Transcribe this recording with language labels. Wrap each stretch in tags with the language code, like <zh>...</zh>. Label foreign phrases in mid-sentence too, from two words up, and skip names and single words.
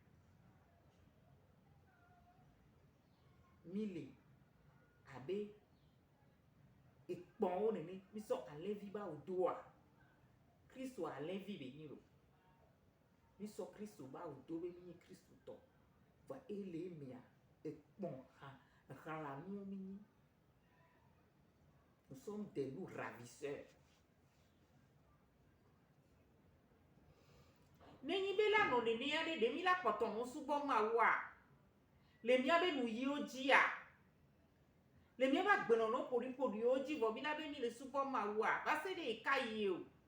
<ee>mi le abe ekpɔwo nene mi sɔ alẽvi ba wo doa kristo alẽvi be nyi lo mi sɔ kristo ba wo do be mi nyi kristotɔ va ele emea ekpɔn xalanuwo mi nyi</ee> <fr>nous sommes des loups ravisseurs</fr> <ee>nenyi be la nɔ nenea ɖe ɖe mi la kpɔtɔ no subɔ Mawua le miabe nuyiwo dzia le miabe agbenɔnɔ ƒoɖiƒoɖiwo dzi vɔ mi la be mi le subɔ Mawua va se ɖe eka yi o</ee>